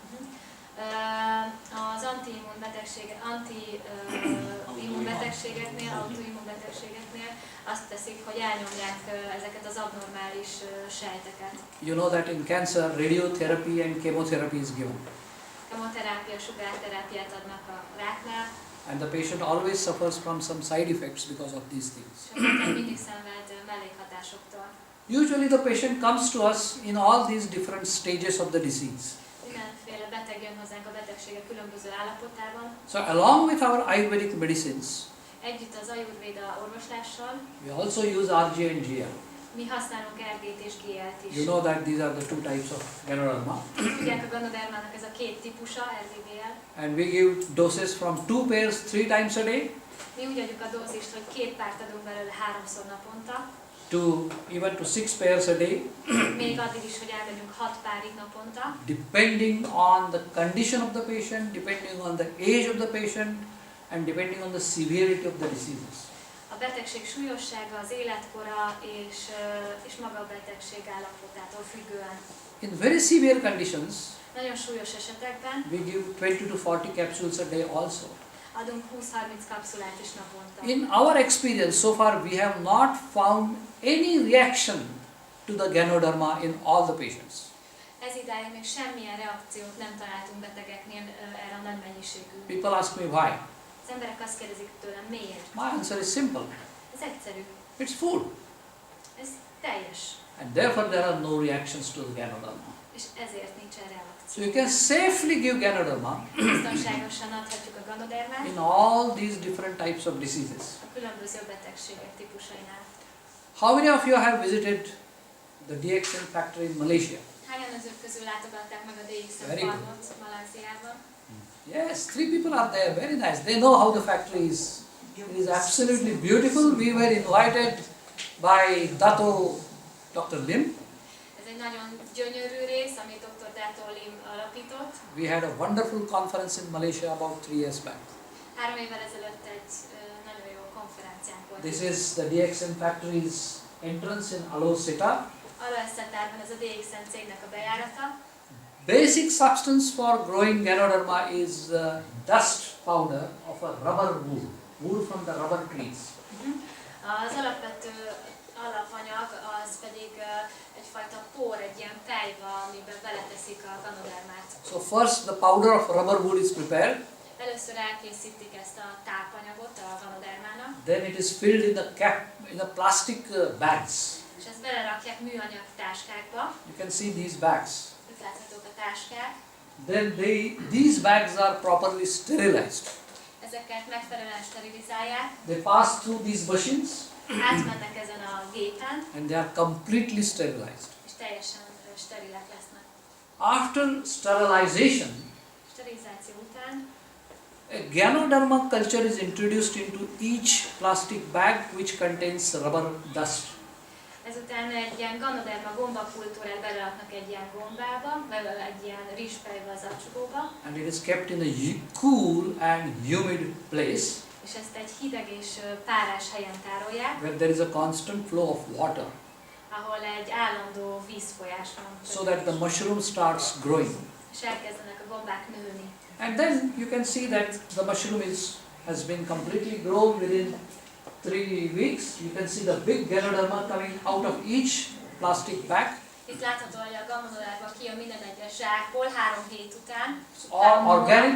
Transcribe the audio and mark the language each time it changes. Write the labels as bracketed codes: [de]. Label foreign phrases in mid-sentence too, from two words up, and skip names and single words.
[hu] Az anti-immunbetegségeknél, autoimmunbetegségeknél azt teszik, hogy elnyomják ezeket az abnormális sejteket. [en] You know that in cancer, radiotherapy and chemotherapy is given. [hu] Kemoterápia, sugárterápiát adnak a ráknál. [en] And the patient always suffers from some side effects because of these things. [hu] És a beteg mindig szenved mellékhatásoktól. [en] Usually the patient comes to us in all these different stages of the disease. [hu] Mindenféle beteg jön hozzánk a betegsége különböző állapotában. [en] So along with our Ayurvedic medicines, [hu] Együtt az Ajurvéda orvoslással [en] we also use RG and GL. [hu] mi használunk RG-t és GL-t is. [en] You know that these are the two types of Ganoderma. [hu] Tudják, a Ganodermának ez a két típusa, RG-GL. [en] And we give doses from 2 pairs 3 times a day [hu] Mi úgy adjuk a dózist, hogy 2 párt adunk belőle 3-szor naponta, [en] to even to 6 pairs a day, [hu] még addig is, hogy elmegyünk 6 párig naponta, [en] depending on the condition of the patient, depending on the age of the patient, and depending on the severity of the diseases. [hu] a betegség súlyossága, az életkora és maga a betegség állapotától függően. [en] In very severe conditions, [hu] Nagyon súlyos esetekben [en] we give 20 to 40 capsules a day also. [hu] adunk 20-30 kapszulát is naponta. [en] In our experience, so far we have not found any reaction to the Ganoderma in all the patients. [hu] Ez idáig még semmilyen reakciót nem találtunk betegeknél erre a nagy mennyiségű. [en] People ask me why. [hu] Az emberek azt kérdezik tőlem, miért? [en] My answer is simple. [hu] Ez egyszerű. [en] It's food. [hu] Ez teljes. [en] And therefore there are no reactions to the Ganoderma. [hu] És ezért nincsen reakció. [en] So you can safely give Ganoderma [hu] Biztonságosan adhatjuk a Ganodermát [en] in all these different types of diseases. [hu] a különböző betegségek típusainál. [en] How many of you have visited the DXN factory in Malaysia? [hu] Hányan önök közül látogatták meg a DXN [en] Very good. [hu] farmot Malajziában? [en] Yes, 3 people are there. Very nice. They know how the factory is. It is absolutely beautiful. We were invited by Dr. Lim. [hu] Ez egy nagyon gyönyörű rész, amit Dr. Dato Lim alapított. [en] We had a wonderful conference in Malaysia about 3 years back. [hu] 3 évvel ezelőtt egy nagyon jó konferenciánk volt. [en] This is the DXN factory's entrance in Aloseta. [hu] Alóeszetárban ez a DXN cégnek a bejárata. [en] Basic substance for growing Ganoderma is dust powder of a rubber wool, wool from the rubber trees. [hu] Az alapvető alapanyag az pedig egyfajta por, egy ilyen pelyva, amiben beleteszik a Ganodermát. [en] So first the powder of rubber wool is prepared. [hu] Először elkészítik ezt a tápanyagot a Ganodermának, [en] Then it is filled in the plastic bags. [hu] és ezt belerakják műanyag táskákba. [en] You can see these bags. [hu] Itt láthatók a táskák. [en] Then these bags are properly sterilized. [hu] Ezeket megfelelően sterilizálják, [en] They pass through these machines [hu] átmennek ezen a gépen, [en] and they are completely sterilized. [hu] és teljesen sterilek lesznek. [en] After sterilization, [hu] Sterilizáció után [en] a Ganoderma culture is introduced into each plastic bag which contains rubber dust. [hu] ezután egy ilyen Ganoderma gombakultúrát beleraknak egy ilyen gombába, vagy egy ilyen rizspelybe az acsugóba, [en] And it is kept in a cool and humid place [hu] és ezt egy hideg és párás helyen tárolják, [en] where there is a constant flow of water [hu] ahol egy állandó vízfolyás van. [en] so that the mushroom starts growing. [hu] És elkezdenek a gombák nőni. [en] And then you can see that the mushroom has been completely grown within 3 weeks. You can see the big Ganoderma coming out of each plastic bag. [hu] Itt látható, hogy a Ganoderma kijön minden egyes zsákból 3 hét után. [en] It's all organic.